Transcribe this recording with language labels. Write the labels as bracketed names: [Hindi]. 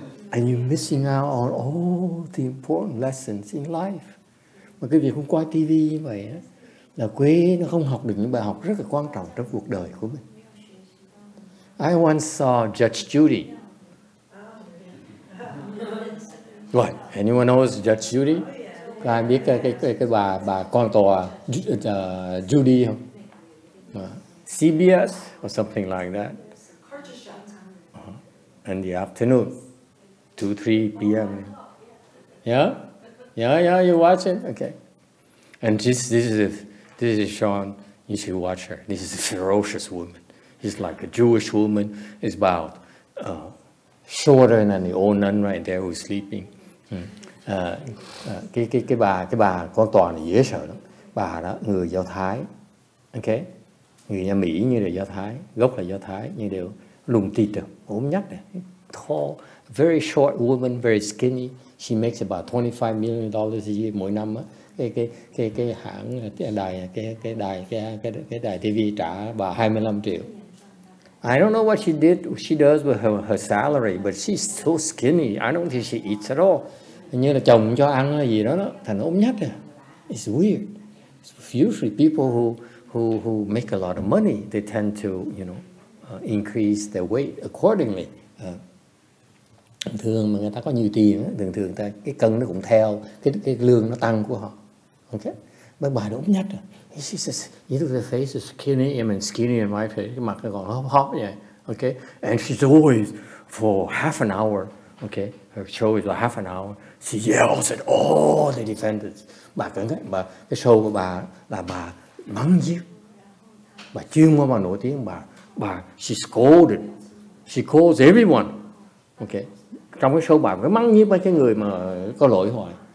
[English] And you're missing out on all the important lessons in life. [Vietnamese] Mà quý vị không coi TV như vậy á, là quý nó không học được những bài học rất là quan trọng trong cuộc đời của mình. [English] I once saw Judge Judy. What? Anyone knows Judge Judy? [Vietnamese] Có ai biết cái bà con tòa Judy không? [English] CBS or something like that. In the afternoon, 2-3 p.m. Yeah, you watch it? Okay. And this is Sean. You should watch her. This is a ferocious woman. She's like a Jewish woman. It's about shorter than the old nun right there who's sleeping. [Vietnamese] Cái bà con tòa này dễ sợ lắm. Bà đó người Do Thái. Okay. Người nhà Mỹ như là Do Thái, gốc là Do Thái, nhưng đều lùn thịt rồi, ốm nhách này, [English] tall, very short woman, very skinny. She makes about $25 million a year [Vietnamese] mỗi năm á. Cái hãng cái đài TV trả bà 25 triệu. [English] I don't know what she does with her salary, but she's so skinny. I don't think she eats at all. [Vietnamese] Hình như là chồng cho ăn hay gì đó, thành ốm nhách rồi. [English] It's weird. Usually people who make a lot of money, they tend to, increase their weight accordingly. [Vietnamese] Thường mà người ta có nhiều tiền, thường ta cái cân nó cũng theo cái lương nó tăng của họ. Okay, mấy bà nó ốm nhách rồi. [English] She says, you know, the face is skinny, I mean skinny in my face, [Vietnamese] cái mặt nó còn hóp vậy. [English] Okay, and she's always for half an hour. Okay, her show is for half an hour. She yells at all the defendants. [Vietnamese] Bà cái show của bà là bà mắng nhiếc. Bà chuyên môn bà nổi tiếng, bà [English] she scolded. She calls everyone. [Vietnamese] Okay, trong cái show bà cứ mắng nhiếc mấy cái người mà có lỗi hoài.